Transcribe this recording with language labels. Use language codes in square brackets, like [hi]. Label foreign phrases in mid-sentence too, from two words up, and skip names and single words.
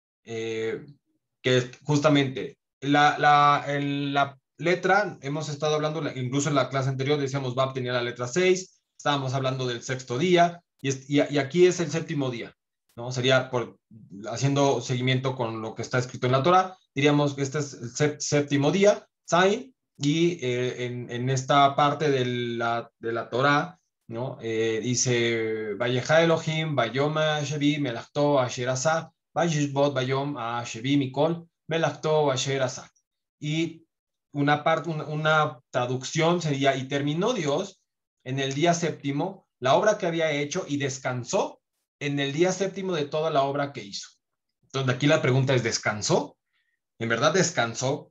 [es] Que es justamente la letra, hemos estado hablando, incluso en la clase anterior decíamos, Bab tenía la letra 6, estábamos hablando del sexto día, y aquí es el séptimo día, ¿no? Sería, haciendo seguimiento con lo que está escrito en la Torah, diríamos que este es el séptimo día, Zain, y en esta parte de la Torah, ¿no? [he] Dice, ויכל אלהים ביום השביעי מלאכתו אשר עשה וישבת ביום השביעי מכל מלאכתו אשר עשה. [es] Y una traducción sería, y terminó Dios en el día séptimo la obra que había hecho y descansó en el día séptimo de toda la obra que hizo. Entonces aquí la pregunta es, ¿descansó? ¿En verdad descansó?